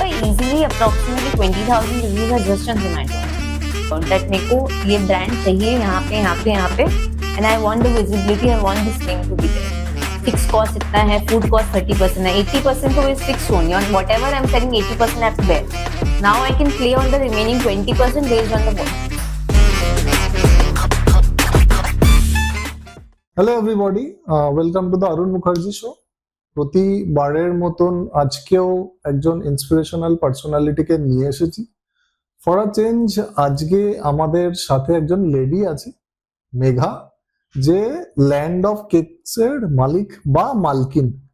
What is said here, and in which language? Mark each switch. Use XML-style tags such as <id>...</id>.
<en>Easily approximately 20,000 reviews are just on Zomato. That</en> <hi>मेरे को ये ब्रांड चाहिए यहाँ पे</hi> <en>And I want the visibility, I want this name to be there. Fix cost इतना है, food cost 30% है, 80% तो is fix only on whatever I am selling. 80% I have to bear. Now I can play on the remaining 20% based on the volume. Hello everybody, welcome to the Arun Mukherjee show.</en> <bn>প্রতিবারের মতন আজকেও একজন inspirational পার্সোনালিটিকে নিয়ে এসেছি।</bn> <en>for a change</en> <bn>আজকে আমাদের সাথে একজন লেডি আছে, মেঘা, যে ল্যান্ড অফ কেকসের মালিক বা মালকিন।</bn>